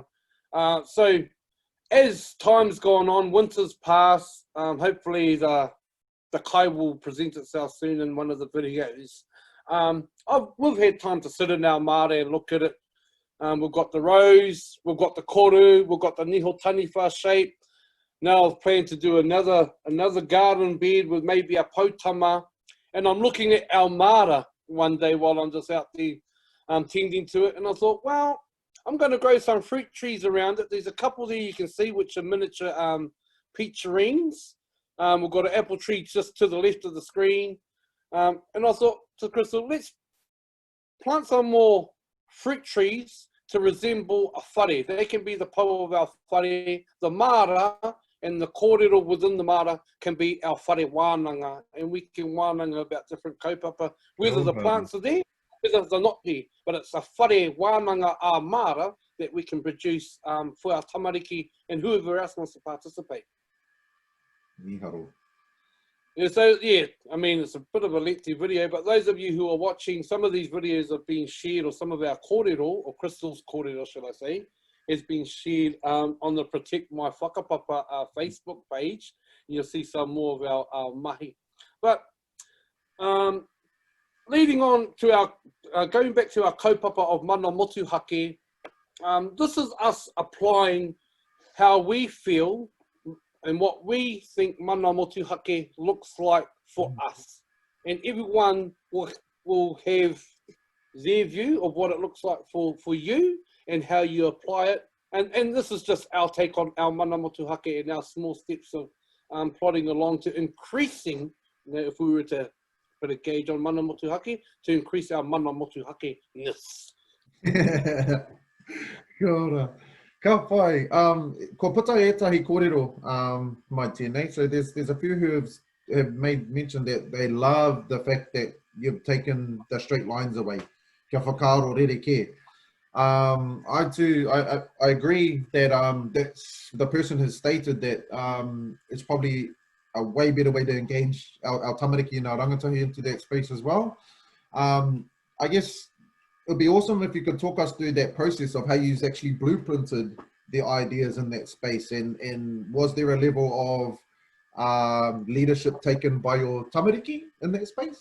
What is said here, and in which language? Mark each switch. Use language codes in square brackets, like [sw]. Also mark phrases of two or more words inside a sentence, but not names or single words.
[en] So as time's gone on, winter's passed, hopefully the kai will present itself soon in one of the videos. We've had time to sit in our Maara and look at it. We've got the rose, we've got the koru, we've got the [mi] niho taniwha [en] shape. Now I've planned to do another garden bed with maybe a potama. And I'm looking at our Maara one day while I'm just out there tending to it. And I thought, well, I'm going to grow some fruit trees around it. There's a couple there you can see, which are miniature peacherines. We've got an apple tree just to the left of the screen. And I thought to Crystal, let's plant some more fruit trees to resemble a whare. They can be the power of our whare. The Maara and the kōrero within the Maara can be our [mi] whare wānanga, [en] and we can wānanga about different kaupapa, whether the plants are there, whether they're not there, but it's a [mi] whare wānanga [en] a Maara that we can produce for our tamariki and whoever else wants to participate. Miharo. Yeah, so yeah, I mean, it's a bit of a lengthy video, but those of you who are watching, some of these videos have been shared, or some of our kōrero, or Crystal's kōrero, should I say, has been shared on the Protect My Whakapapa Facebook page. You'll see some more of our mahi. But leading on to our, going back to our kaupapa of [mi] mana motuhake, [en] this is us applying how we feel and what we think [mi] mana motuhake [en] looks like for us. And everyone will have their view of what it looks like for you and how you apply it. And this is just our take on our [mi] mana motuhake [en] and our small steps of plodding along to increasing, you know, if we were to put a gauge on [mi] mana motuhake, [en] to increase our [mi] mana motuhake- [en] ness. [mi] Kia ora. Ka pai, ko puta etahi kōrero mai tēnei. [en] So there's a few who have made mention that they love the fact that you've taken the straight lines away. [mi] Kia whakaaro rereke. [en] I agree that that's, the person has stated that it's probably a way better way to engage our tamariki and our rangatahi into that space as well. I guess it would be awesome if you could talk us through that process of how you actually blueprinted the ideas in that space, and was there a level of leadership taken by your tamariki in that space?